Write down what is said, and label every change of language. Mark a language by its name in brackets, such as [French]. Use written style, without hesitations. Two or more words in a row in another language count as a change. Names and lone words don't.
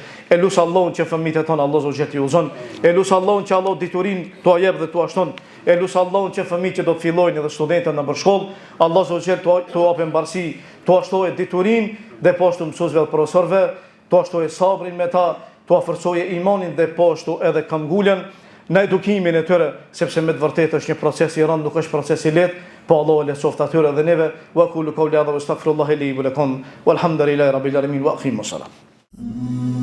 [Albanian] E lut Allahun që fëmijët e tonë Allahu xal i udhëzon, e lut Allahun që Allah diturin t'u jep dhe t'u ashton, e lut Allahun që fëmijët që do të fillojnë edhe studentët në shkollë, Allahu xal t'u japë mbarësi, t'u ashtojë diturin dhe po ashtu mësuesve dhe profesorëve, t'u ashtojë sabrin me ta, t'u forcojë imanin dhe po ashtu edhe këmbgulën në edukimin e tyre, sepse me të vërtetë është një proces i rëndë, nuk është proces i lehtë, po Allah e lehtësoft atyre dhe neve. [Arabic] وأقول قولي هذا وأستغفر الله لي ولكم والحمد لله رب العالمين وأقيموا الصلاة.